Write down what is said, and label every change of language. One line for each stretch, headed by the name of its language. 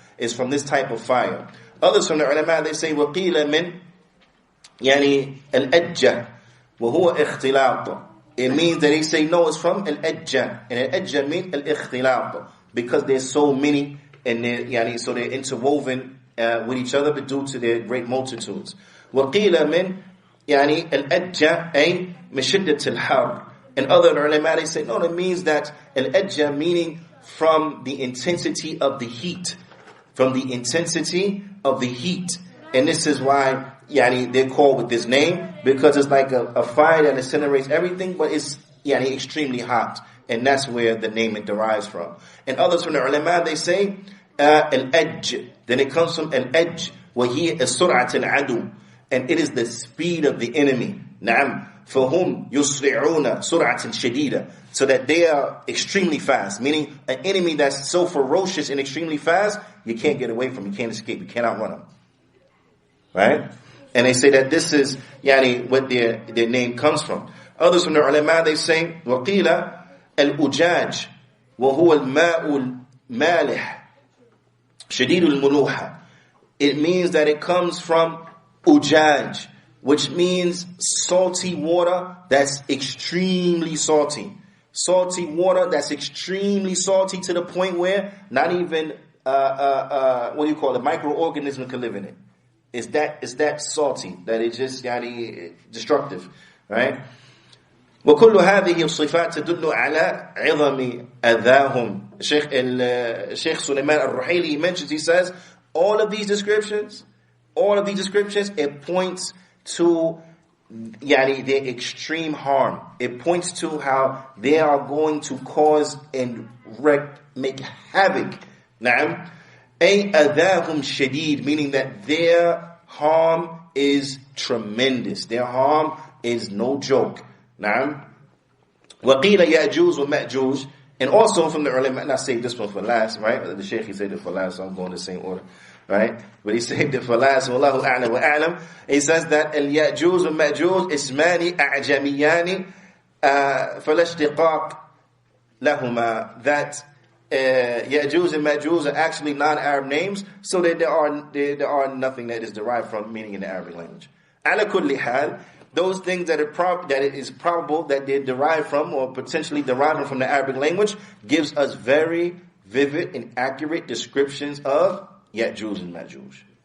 English: It's from this type of fire. Others from the ulama, they say,
Arabic: وَقِيلَ مِنْ يعني الْأَجَّةِ وَهُوَ اِخْتِلَاطٌ.
English: It means that they say, no, it's from al-ajja. And al-ajja means al-ikhtilat, because there's so many, and so they're interwoven with each other, but due to their great multitudes.
Arabic: وَقِيلَ مِنْ يعني الأجة أي مشدة الحر.
English: And other ulama, they say, no, it means that al-ajja meaning from the intensity of the heat. From the intensity of the heat. And this is why they're called with this name, because it's like a fire that incinerates everything, but it's extremely hot. And that's where the name it derives from. And others from the ulama, they say al-ajj. Then it comes from al-ajj,
Arabic: وَهِيَ السُّرْعَةِ الْعَدُوِ,
English: and it is the speed of the enemy. Naam.
Arabic: فَهُمْ يُسْرِعُونَ سُرْعَةً شَدِيدًا,
English: so that they are extremely fast. Meaning, an enemy that's so ferocious and extremely fast, you can't get away from him, you can't escape, you can't outrun him. Right? And they say that this is what their name comes from. Others from the ulama, they say,
Arabic: وَقِيلَ الْأُجَاجِ وَهُوَ الْمَاءُ الْمَالِحِ شَدِيدُ الْمُلُوحَةِ.
English: It means that it comes from ujaj, which means salty water that's extremely salty. Salty water that's extremely salty to the point where not even a microorganism can live in it. It's that salty that it's just destructive, right?
Arabic: وكل هذه الصفات تدل على عظم أذاهم.
English: Sheikh Sulaiman al-Ruhaili mentions, he says, all of these descriptions, it points to their extreme harm. It points to how they are going to cause and make havoc. Na'am.
Arabic: أي أذاهم شديد,
English: meaning that their harm is tremendous. Their harm is no joke. Na'am.
Arabic: وَقِيلَ يَأْجُوزُ وَمَأْجُوزُ.
English: And also from the ulama, and I saved this one for last, right? The Sheikh, he saved it for last, so I'm going the same order, right? But he saved it for last.
Arabic: وَاللَّهُ أَعْلَمُ وَأَعْلَمُ.
English: He says that
Arabic: الْيَأْجُوزُ وَمَأْجُوزُ اسْمَانِ أَعْجَمِيَانِ فَلَا اشْتِقَاقَ لَهُمَا.
English: That Ya'juj and Ma'juj are actually non-Arab names, so that there are nothing that is derived from meaning in the Arabic language. Ala kulli hal, those things that it is probable that they're derived from, or potentially deriving from the Arabic language, gives us very vivid and accurate descriptions of Ya'juj and Ma'juj.